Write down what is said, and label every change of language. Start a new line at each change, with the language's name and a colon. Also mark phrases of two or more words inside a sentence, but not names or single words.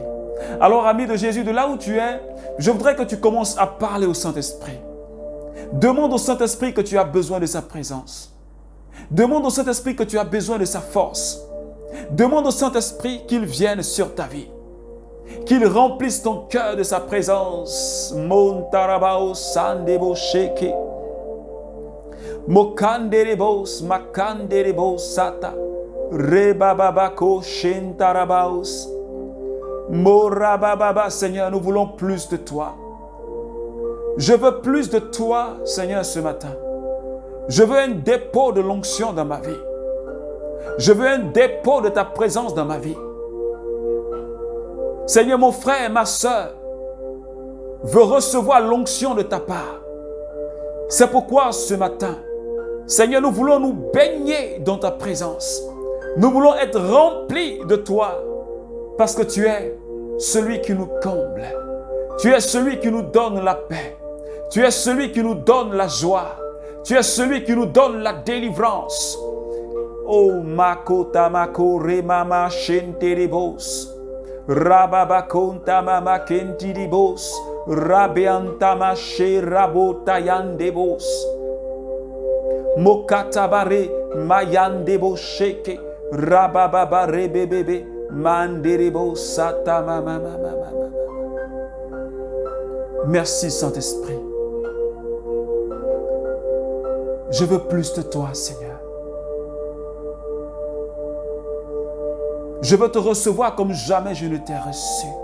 French: Alors, ami de Jésus, de là où tu es, je voudrais que tu commences à parler au Saint-Esprit. Demande au Saint-Esprit que tu as besoin de sa présence. Demande au Saint-Esprit que tu as besoin de sa force. Demande au Saint-Esprit qu'il vienne sur ta vie. Qu'il remplisse ton cœur de sa présence. Montarabao sandebo sheke. Mokanderebos makanderebos sata. Rebababako shentarabaos. Morabababa, Seigneur, nous voulons plus de toi. Je veux plus de toi, Seigneur, ce matin. Je veux un dépôt de l'onction dans ma vie. Je veux un dépôt de ta présence dans ma vie. Seigneur, mon frère et ma soeur veut recevoir l'onction de ta part. C'est pourquoi ce matin, Seigneur, nous voulons nous baigner dans ta présence. Nous voulons être remplis de toi parce que tu es celui qui nous comble. Tu es celui qui nous donne la paix. Tu es celui qui nous donne la joie. Tu es celui qui nous donne la délivrance. Oh, makota mako remama shenteribos. Rababakonta mama kentiribos. Rabeantama she rabotayandebos. Mokatabare mayandebo sheke. Rabababa rebebebe. Manderebo sata mama. Merci Saint-Esprit. Je veux plus de toi, Seigneur. Je veux te recevoir comme jamais je ne t'ai reçu.